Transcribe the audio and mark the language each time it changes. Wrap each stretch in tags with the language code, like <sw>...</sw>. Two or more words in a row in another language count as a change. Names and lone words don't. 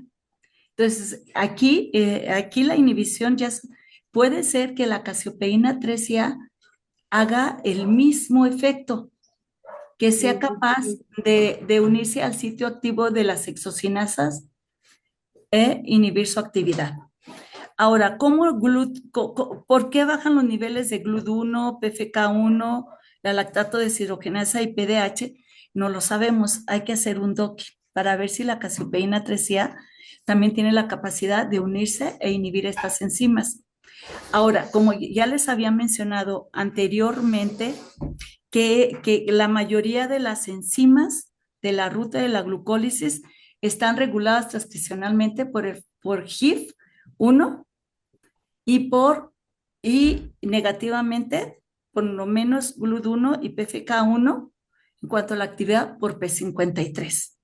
<es>Entonces, aquí la inhibición puede ser que la casiopeína 3A haga el mismo efecto, que sea capaz Ujú. de unirse al sitio activo de las exocinasas e inhibir su actividad. Ahora, ¿por qué bajan los niveles de GLUT1, PFK1, la lactato deshidrogenasa y PDH? No lo sabemos, hay que hacer un DOCI para ver si la casiopeína 3A también tiene la capacidad de unirse e inhibir estas enzimas. Ahora, como ya les había mencionado anteriormente, que la mayoría de las enzimas de la ruta de la glucólisis están reguladas transcripcionalmente por HIF1 y negativamente por lo menos GLUT1 y PFK1 en cuanto a la actividad por P53.</es>